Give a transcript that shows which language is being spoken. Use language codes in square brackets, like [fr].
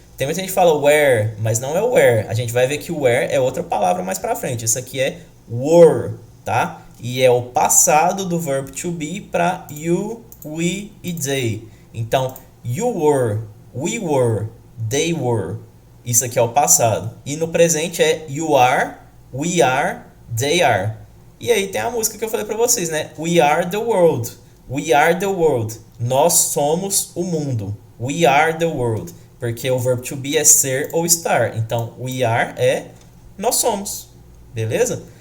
[pt] Tem muita gente que fala where, mas não é where. A gente vai ver que where é outra palavra mais pra frente. Isso aqui é were, tá? E é o passado do verbo to be para you, we e they. Então, [en] you were, we were, they were. [pt] Isso aqui é o passado. E no presente é [en] you are, we are, they are. [pt] E aí tem a música que eu falei pra vocês, né? [en] We are the world. [pt] We are the world. Nós somos o mundo. [en] We are the world. [pt] Porque o verbo to be é ser ou estar. Então, [en] we are [pt] é nós somos. Beleza?